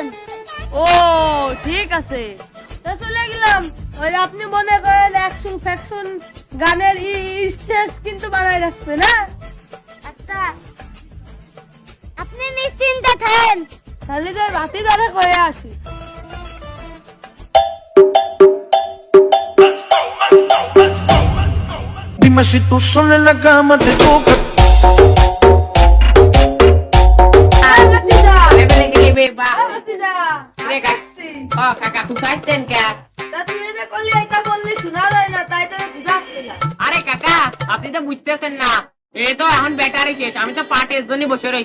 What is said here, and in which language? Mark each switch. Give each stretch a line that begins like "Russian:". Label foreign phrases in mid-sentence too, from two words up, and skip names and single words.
Bangla: ও ঠিক আছে, তো চলে গেলাম। ওই আপনি মনে করেন অ্যাকশন ফ্যাকশন গানের স্টেজ কিন্তু বানাই রাখবে না। আচ্ছা, আপনি নিশ্চিন্তে থাকেন। তাহলে যে ভাতিজারে কয়ে আসি।
Spanish: Dime si tú sola en la cama te toca.
Bangla: কাকা খুঁজাইতেন কে? আরে কাকা, আপনি তো বুঝতেছেন না, এই তো এখন ব্যাটারি শেষ, আমি তো পাটের জন্য বসে রয়েছি।